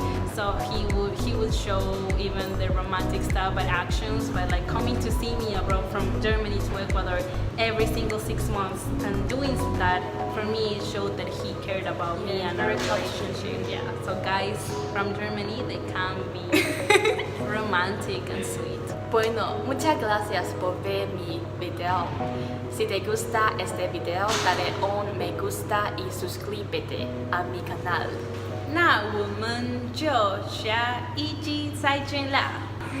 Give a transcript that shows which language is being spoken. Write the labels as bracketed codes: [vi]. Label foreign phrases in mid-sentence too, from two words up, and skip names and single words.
[en] So he would show even the romantic stuff by actions, by like coming to see me abroad from Germany to Ecuador every single 6 months, and doing that for me showed that he cared about me and our relationship. Yeah. So guys from Germany, they can be romantic and sweet. [es] Bueno, muchas gracias por ver mi video. Si te gusta este video, dale un me gusta y suscríbete a mi canal. [zh] 那我们就下一集再见啦。